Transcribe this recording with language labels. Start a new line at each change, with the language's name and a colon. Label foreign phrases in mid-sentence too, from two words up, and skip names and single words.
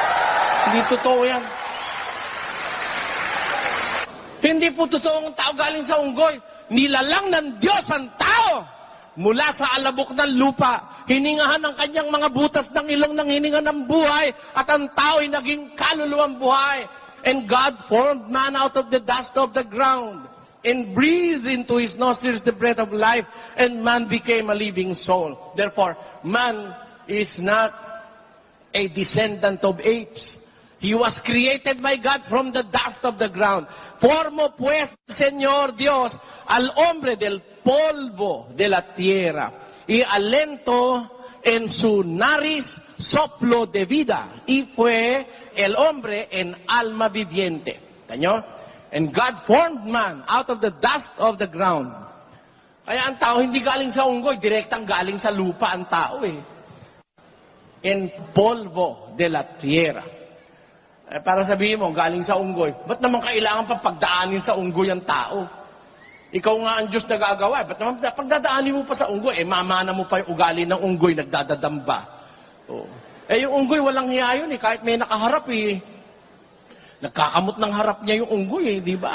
Filipino: Hindi totoo yan. Hindi po totoong tao galing sa unggoy. Nilalang ng Diyos ang tao mula sa alabok ng lupa. Hiningahan ng kanyang mga butas ng ilong ng hininga ng buhay at ang tao ay naging kaluluwang buhay.
English: And God formed man out of the dust of the ground and breathed into his nostrils the breath of life, and man became a living soul. Therefore, man is not a descendant of apes. He was created by God from the dust of the ground.
Spanish: Formó pues, Señor Dios, al hombre del polvo de la tierra, y alentó en su nariz soplo de vida, y fue el hombre en alma viviente. ¿Taño?
English: And God formed man out of the dust of the ground.
Filipino: Kaya ang tao hindi galing sa unggoy, direktang galing sa lupa ang tao eh.
Spanish: En polvo de la tierra.
Filipino: Para sabihin mo, galing sa unggoy, ba't naman kailangan pa pagdaanin sa unggoy ang tao? Ikaw nga ang Diyos na gagawa, ba't naman pagdadaanin mo pa sa unggoy, mamana mo pa yung ugali ng unggoy, nagdadadamba. Oh. Yung unggoy walang hiya yun kahit may nakaharap nagkakamot ng harap niya yung unggoy di ba?